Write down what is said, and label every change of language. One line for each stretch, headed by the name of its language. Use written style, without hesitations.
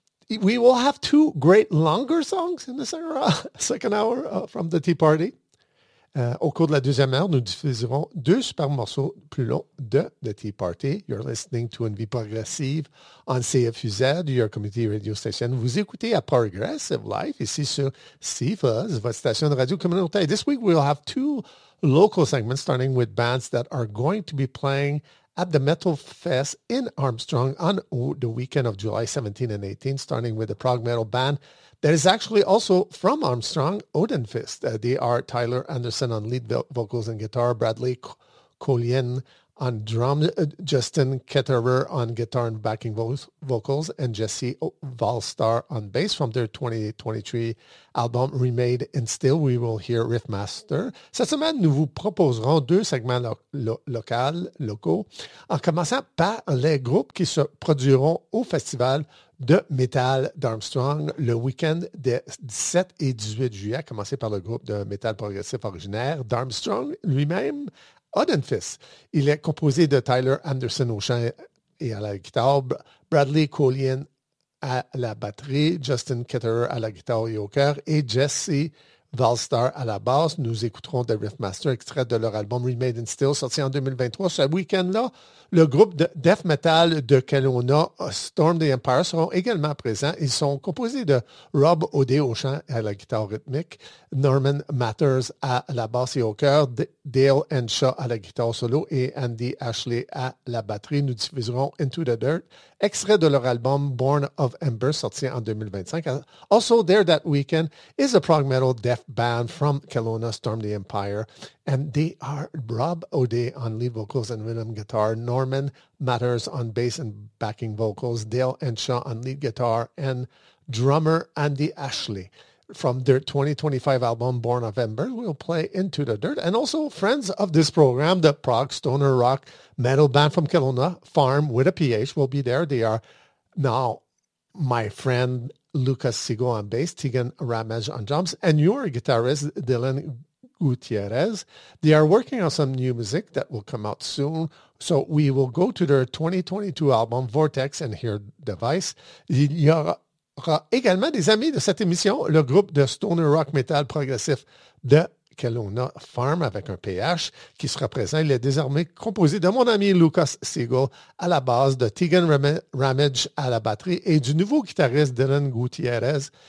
English: We will have two great longer songs in the second hour from the Tea Party.
French: Au cours de la deuxième heure, nous diffuserons deux super morceaux plus longs de The Tea Party.
English: You're listening to Envie Progressive on CFUZ, your community radio station.
French: Vous écoutez à Progressive Life ici sur CFUZ, votre station de radio communautaire.
English: This week, we'll have two local segments, starting with bands that are going to be playing at the Metal Fest in Armstrong on the weekend of July 17 and 18, starting with the prog metal band that is actually also from Armstrong, Odinfist. They are Tyler Anderson on lead vocals and guitar, Bradley Collien on drums, Justin Ketterer on guitar and backing vocals, and Jesse Valstar on bass. From their 2023 album Remade in Steel, we will hear Riffmaster.
French: Cette semaine, nous vous proposerons deux segments locaux, en commençant par les groupes qui se produiront au festival de métal d'Armstrong le week-end des 17 et 18 juillet, commencé par le groupe de métal progressif originaire d'Armstrong lui-même, Odinfist. Il est composé de Tyler Anderson au chant et à la guitare, Bradley Collien à la batterie, Justin Ketterer à la guitare et au cœur, et Jesse Valstar à la basse. Nous écouterons The Riffmaster, extrait de leur album Remade in Steel, sorti en 2023. Ce week-end-là, le groupe de death metal de Kelowna, Storm the Empire, seront également présents. Ils sont composés de Rob O'Day au chant et à la guitare rythmique, Norman Matters à la basse et au cœur, Dale Henshaw à la guitare solo et Andy Ashley à la batterie. Nous diffuserons Into the Dirt, extrait de leur album Born of Ember, sorti en 2025.
English: Also there that weekend is a prog metal death band from Kelowna, Storm the Empire. And they are Rob O'Day on lead vocals and rhythm guitar, Norman Matters on bass and backing vocals, Dale Henshaw on lead guitar, and drummer Andy Ashley. From their 2025 album, Born of Ember, we'll play Into the Dirt. And also friends of this program, the prog stoner rock metal band from Kelowna, Farm with a PH, will be there. They are now my friend Lucas Sigo on bass, Tegan Ramage on drums, and your guitarist Dylan Gutierrez. They are working on some new music that will come out soon. So we will go to their 2022 album, Vortex, and hear Device.
French: Il y aura également des amis de cette émission, le groupe de stoner rock metal progressif de Kelowna Farm avec un PH qui sera présent. Il est désormais composé de mon ami Lucas Siegel à la basse, de Tegan Ramage à la batterie et du nouveau guitariste Dylan Gutierrez.